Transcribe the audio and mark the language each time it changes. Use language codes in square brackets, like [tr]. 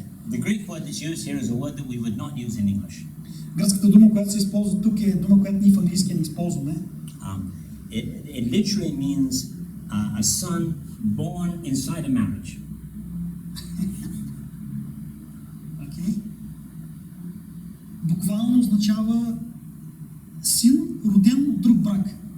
[en] The Greek word that's used here is a word that we would not use in English. [bg] Гръцката дума, която се използва тук, е дума, която ние в английски не използваме. [en] It literally means a son born inside a marriage. Okay. [bg] Буквално означава син, роден от друг брак.